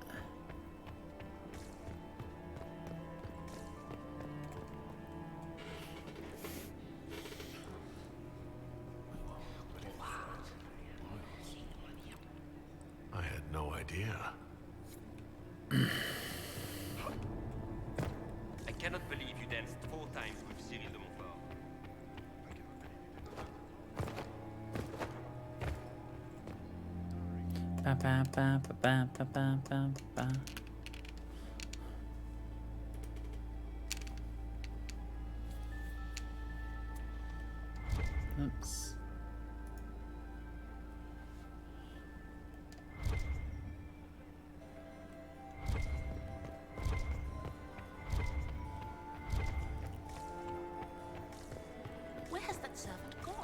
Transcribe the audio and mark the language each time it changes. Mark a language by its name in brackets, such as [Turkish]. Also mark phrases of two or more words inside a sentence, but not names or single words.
[English] I had no idea. I cannot believe you danced 4 times with Cyril de Montfort. Ba, ba, ba, ba, ba, ba, ba, ba. Oops. Where has that servant gone?